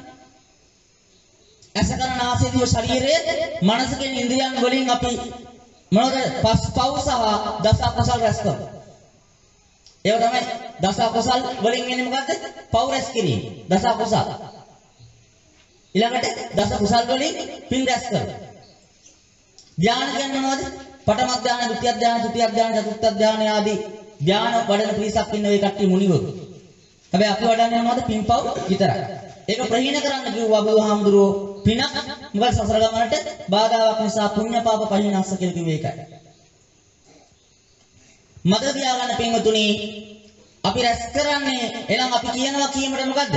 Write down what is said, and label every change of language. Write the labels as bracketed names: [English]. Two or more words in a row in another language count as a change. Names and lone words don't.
[Sinhala] ඇස කන නාසය දිව ශරීරයේ මනස කියන ඉන්ද්‍රියන් වලින් අපි මොනවද පව් සහ දස අකුසල් රැස් කරනවා. ඒව තමයි දස අකුසල් වලින් එන්නේ මොකද්ද? පව් රැස් කිරීම. දස අකුසල්. ඊළඟට දස කුසල් වලින් පින් රැස් කරනවා. ධානය කියන්නේ මොනවද? පඨම ධානය, ဒုတိ ය ධානය, තෘතිය ධානය, චතුර්ථ ධානය ආදී ධාන වඩන පිරිසක් ඉන්න ඔය කට්ටිය මුනිවරු. හැබැයි අපි වඩන්නේ මොනවද? පින් පව් විතරයි. ඒක ප්‍රහීන කරන්න කිව්වා බුදුහාමුදුරුවෝ. පිනක් මොකද සසර ගමනට බාධාවක් නිසා [Pali] පුණ්‍ය පාප පහිනස්ස [Sinhala] කියලා කිව්වේ ඒකයි. මතක තියාගන්න පින්වතුනි, අපි රැස් කරන්නේ එනම් අපි කියනවා කීමට මොකද්ද?